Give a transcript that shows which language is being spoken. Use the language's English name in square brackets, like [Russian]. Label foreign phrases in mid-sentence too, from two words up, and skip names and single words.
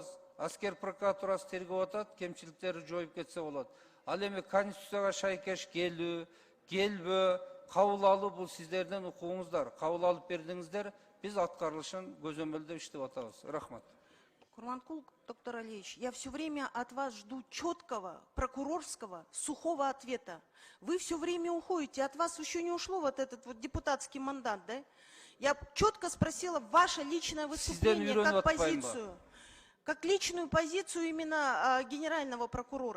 [Kyrgyz] Аскер прокуратурасы тергеп атат, кемчиликтерди жоюп кетсе болот. Ал эми конституцияга шайкеш келүү, келбөө, кабыл алуу бул сиздердин укугуңуздар. Кабыл алып бердиңиздер, биз аткарылышын көзөмөлдөп иштеп атабыз. Рахмат. [Russian] Курманкул, доктор Алиевич, я все время от вас жду четкого, прокурорского, сухого ответа. Вы все время уходите, от вас еще не ушло вот этот вот депутатский мандат, да? Я четко спросила ваше личное выступление как позицию, как личную позицию именно генерального прокурора.